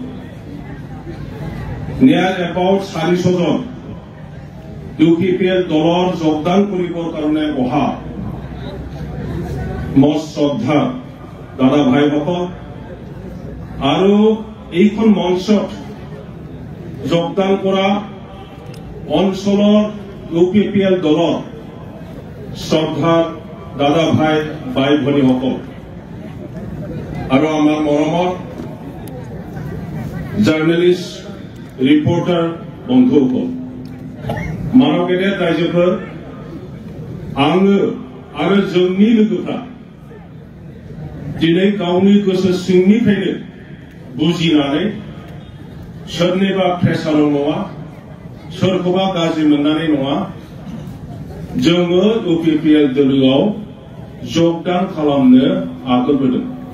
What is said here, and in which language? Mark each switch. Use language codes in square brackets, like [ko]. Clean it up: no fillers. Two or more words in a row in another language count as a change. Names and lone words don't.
[en] near about [as] 400 জন ইউপিপিএল দলৰ যোগদান কৰিবৰ কাৰণে অহা মোৰ শ্ৰদ্ধা দাদা ভাইসকল আৰু এইখন মঞ্চত যোগদান কৰা অঞ্চলৰ ইউপিপিএল দলৰ শ্ৰদ্ধা দাদা ভাই বাই ভনীসকল আৰু আমাৰ মৰমৰ জাৰ্নেলিষ্ট ৰিপৰ্টাৰ বন্ধুসকল [brx] मानव गेदेर रायजोफोर आङो आरो जोंनि लोगोफ्रा दिनै गावनि गोसो सिंनिफ्रायनो बुजिनानै सोरनिबा प्रेसाराव नङा सोरखौबा गाज्रि मोननानै नङा जोङो इउपिपिएल दलोआव जगदान खालामनो आगानबोदों